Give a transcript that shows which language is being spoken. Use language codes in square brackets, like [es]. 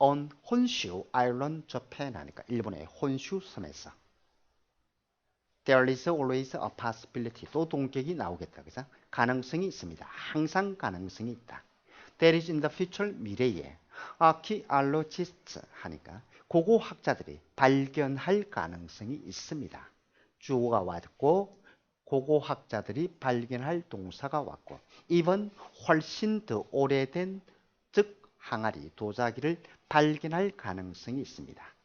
[ko] on 혼슈 아일랜드 저펜 하니까 일본의 혼슈 섬에서. [en] There is always a possibility. [ko] 또 동격이 나오겠다. 그죠? 가능성이 있습니다. 항상 가능성이 있다. [en] There is in the future [ko] 미래에 archaeologists 하니까 고고학자들이 발견할 가능성이 있습니다. 주어가 왔고 고고학자들이 발견할 동사가 왔고 even 훨씬 더 오래된 즉 항아리 도자기를 발견할 가능성이 있습니다.